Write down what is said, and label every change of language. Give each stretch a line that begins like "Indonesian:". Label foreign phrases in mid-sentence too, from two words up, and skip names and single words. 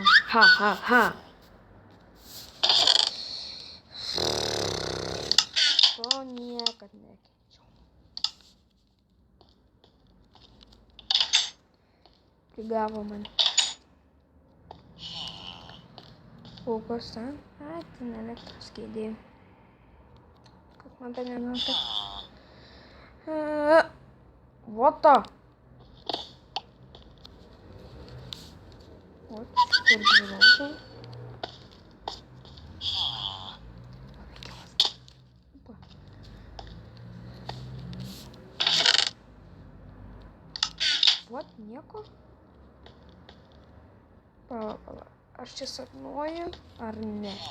Lithuanian: Ha. To niekad nekenčiau. Prigavo mane. O kas ten? Ai, ten elektros kėdė. Kad man ten nenutiks.
English: What the? What?
Lithuanian: Kur gyvenau? What? Nieko? Pala. Aš čia sapnuoju, ar ne?